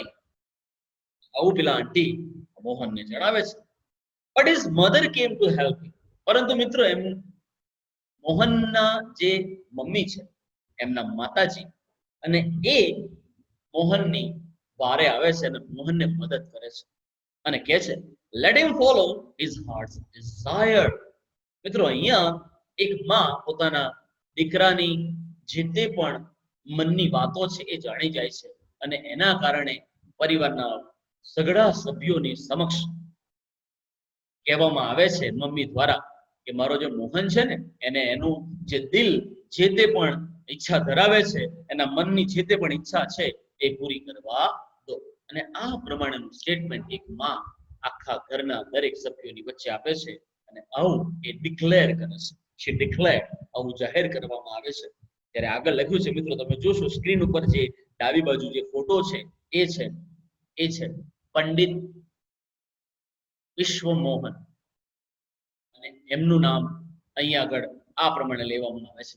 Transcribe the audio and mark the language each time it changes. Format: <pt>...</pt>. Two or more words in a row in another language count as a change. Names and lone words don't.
<gu>આવું પેલા આંટી મોહનને જણાવે છે.</gu> <en>But his mother came to help him.</en> <gu>પરંતુ મિત્રો એમ મોહનના જે મમ્મી છે, એમના માતાજી, અને એ મોહનની વારે આવે છે અને મોહનને મદદ કરે છે અને કહે છે</gu> <en>let him follow his heart's desire.</en> <gu>મિત્રો અહીંયા એક માં પોતાના દીકરાની જે તે પણ મનની વાતો છે એ જાણી જાય છે અને એના કારણે પરિવારના સઘળા સભ્યોની સમક્ષ કહેવામાં આવે છે મમ્મી દ્વારા કે મારો જે મોહન છે ને એને એનું જે દિલ જે તે પણ ઈચ્છા ધરાવે છે, એના મનની જે તે પણ ઈચ્છા છે એ પૂરી કરવા દો. અને આ પ્રમાણેનું સ્ટેટમેન્ટ એક માં આખા ઘરના દરેક સભ્યોની વચ્ચે આપે છે અને આવું એ ડિક્લેર કરે છે.</gu> <en>she declared,</en> <gu>આવું જાહેર કરવામાં આવે છે. ત્યારે આગળ લખ્યું છે મિત્રો, તમે જોશો સ્ક્રીન ઉપર જે ડાબી બાજુ જે ફોટો છે એ છે પંડિત વિશ્વમોહન અને એમનું નામ અહીંયા આગળ આ પ્રમાણે લેવામાં આવે છે.</gu>